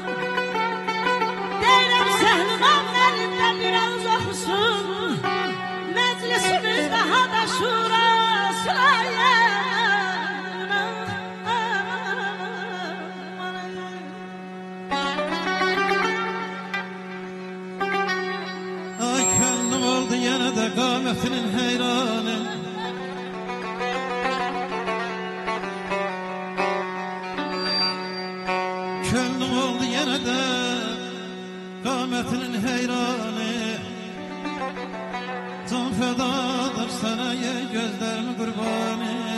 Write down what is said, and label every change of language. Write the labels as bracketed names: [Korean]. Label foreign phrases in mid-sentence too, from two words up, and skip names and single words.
[Azerbaijani] Deyirəm səhlimam əlimdə biraz oxusun. Məclisimiz daha da şur [Turkish] Ay könlüm oldu yine de qametinin heyranı. Könlüm oldu yine de qametinin heyranı. Can fedadır sana ye gözlerimi kurbanı.